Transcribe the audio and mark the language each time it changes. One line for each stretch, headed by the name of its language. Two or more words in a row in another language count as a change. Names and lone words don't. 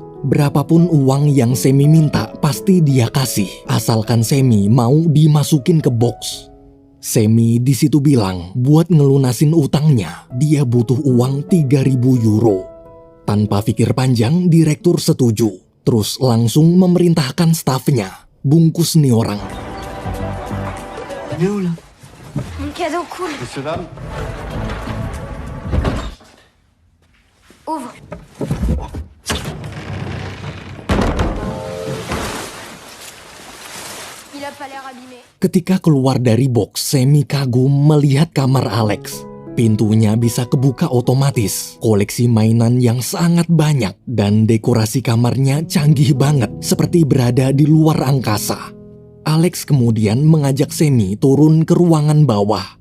Indonesian: Berapapun uang yang Semi minta, pasti dia kasih, asalkan Semi mau dimasukin ke box. Semi di situ bilang, buat ngelunasin utangnya, dia butuh uang 3.000 euro. Tanpa pikir panjang, direktur setuju. Terus langsung memerintahkan stafnya, bungkus nih orang.
French: Mon cadeau cool. Messieurs, dames. Ouvre. Il a pas l'air abîmé.
Indonesian: Ketika keluar dari box, Semi kagum melihat kamar Alex. Pintunya bisa kebuka otomatis, koleksi mainan yang sangat banyak, dan dekorasi kamarnya canggih banget, seperti berada di luar angkasa. Alex kemudian mengajak Semi turun ke ruangan bawah.